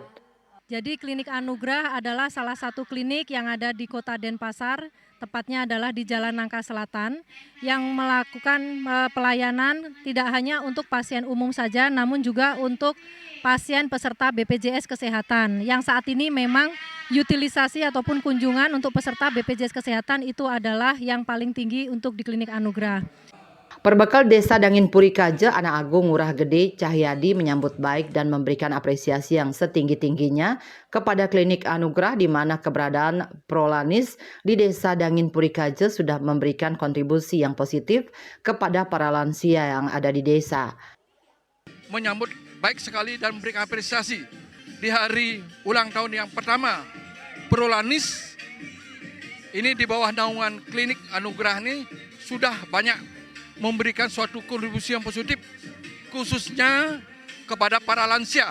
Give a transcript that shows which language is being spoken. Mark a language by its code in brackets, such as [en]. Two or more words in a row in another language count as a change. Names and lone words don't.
[id] Jadi Klinik Anugrah adalah salah satu klinik yang ada di Kota Denpasar, tepatnya adalah di Jalan Nangka Selatan, yang melakukan pelayanan tidak hanya untuk pasien umum saja, namun juga untuk pasien peserta BPJS Kesehatan, yang saat ini memang utilisasi ataupun kunjungan untuk peserta BPJS Kesehatan itu adalah yang paling tinggi untuk di Klinik Anugrah. Perbekal Desa Dangin Puri Kaja, Anak Agung Ngurah Gede Cahyadi menyambut baik dan memberikan apresiasi yang setinggi-tingginya kepada Klinik Anugrah di mana keberadaan Prolanis di Desa Dangin Puri Kaja sudah memberikan kontribusi yang positif kepada para lansia yang ada di desa. Menyambut baik sekali dan memberikan apresiasi di hari ulang tahun yang pertama Prolanis ini di bawah naungan Klinik Anugrah ini sudah banyak memberikan suatu kontribusi yang positif khususnya kepada para lansia.